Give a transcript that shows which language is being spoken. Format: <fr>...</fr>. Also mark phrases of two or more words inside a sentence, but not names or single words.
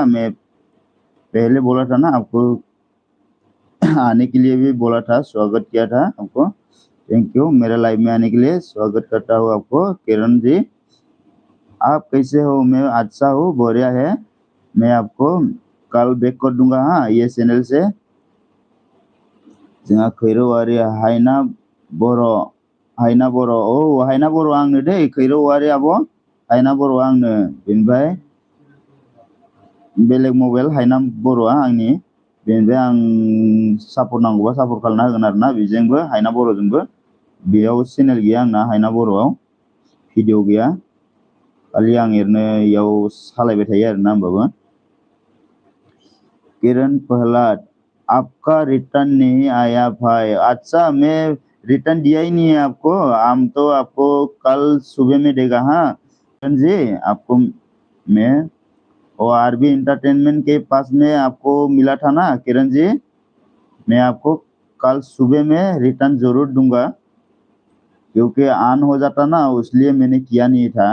<hi>मैं पहले बोला था ना आपको आने के लिए भी बोला था, स्वागत किया था आपको।</hi> <en>thank you</en> <hi>मेरे लाइव में आने के लिए, स्वागत करता हूँ आपको किरण जी। आप कैसे हो? मैं अच्छा हूँ, बढ़िया है। मैं आपको कल बैक कर दूंगा हाँ ये चैनल से।</hi> <brx>जोंहा खैरौवारि हायना बर' औ हायना बर' आंनो दै, खैरौवारि आब' हायना बर' आंनो। बेनिफ्राय बेलेग मबाइल हायना बर'आ आंनि। बेनिफ्राय आं सापर्ट नांगौबा सापर्ट खालामना होगोन आरोना बेजोंबो, हायना बर'जोंबो। बेयाव चेनेल गैया आंना हायना बर'आव, भिडिअ गैया, खालि आं एरैनो इयाव सालायबाय थायो आरोना होमबाबो।</brx> <hi>किरण प्रहलाद आपका रिटर्न नहीं आया भाई। अच्छा मैं रिटर्न दिया ही नहीं है आपको, हम तो आपको कल सुबह में देगा हाँ किरण जी। आपको मैं और आरबी एंटरटेनमेंट के पास में आपको मिला था ना किरण जी, मैं आपको कल सुबह में रिटर्न जरूर दूंगा, क्योंकि ऑन हो जाता ना इसलिए मैंने किया नहीं था।</hi>